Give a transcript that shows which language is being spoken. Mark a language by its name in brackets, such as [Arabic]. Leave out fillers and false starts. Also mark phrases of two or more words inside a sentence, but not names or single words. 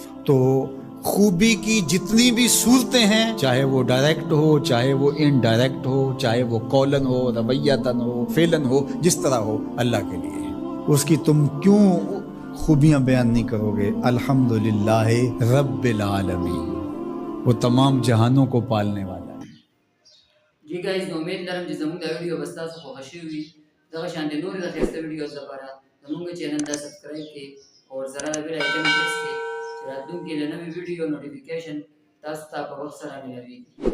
[Urdu] تو خوبی کی جتنی بھی صورتیں ہیں، چاہے وہ ڈائریکٹ ہو، چاہے وہ انڈائریکٹ ہو، چاہے وہ قولن ہو، رویتاً ہو، فعلاً ہو، جس طرح ہو، اللہ کے لیے ہے۔ اس کی تم کیوں خوبیاں بیان نہیں کرو گے؟ [Arabic] الحمدللہ رب العالمین، [Urdu] وہ تمام جہانوں کو پالنے والا ہے۔ [Pashto] جی گائز، نو امید لرم چې زموږ دا ویډیو به ستاسو خوښه شوې وي. دغه شانتې نورې د ښایسته ویډیوز لپاره زموږ چینل ته سبسکرایب کړئ او ذره د [English] bell icon press [Pashto] کړئ چې راتلونکي له نوې ویډیو نوټیفیکیشن تاسو ته په وخت سره ملاویږي.